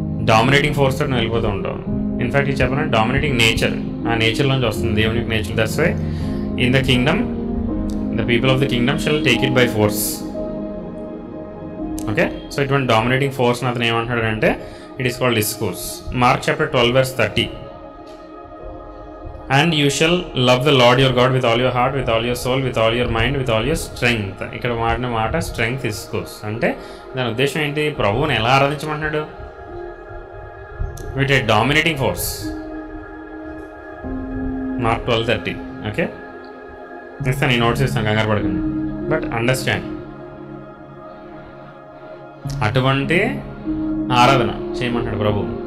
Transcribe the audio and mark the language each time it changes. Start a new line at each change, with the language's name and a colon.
Telugu: Dominating force తోటి నువ్వు వెళ్ళిపోతూ ఉంటావు. ఇన్ఫ్యాక్ట్ ఇది చెప్పాలంటే డామినేటింగ్ నేచర్, ఆ నేచర్లోంచి వస్తుంది దేవుని యొక్క nature.
English: That's why in the kingdom the people of the kingdom shall take it by force.
Telugu: Okay, so ఇటువంటి డామినేటింగ్ ఫోర్స్ అతను ఏమంటాడంటే
English: It is called discourse. Mark chapter 12:30. And you shall love the Lord your God with all your heart, with all your soul, with all your mind, with all your strength.
Telugu: ఇక్కడ వాడిన మాట strength discourse అంటే దాని ఉద్దేశం ఏంటి? ప్రభువుని ఎలా ఆరాధించమంటున్నాడు?
English: With a dominating force.
Telugu: Mark 12:30. Okay, ఇస్తాను, ఈ నోట్స్ ఇస్తాను, కంగారు పడకండి.
English: but understand,
Telugu: అటువంటి ఆరాధన చేయమంటాడు ప్రభు.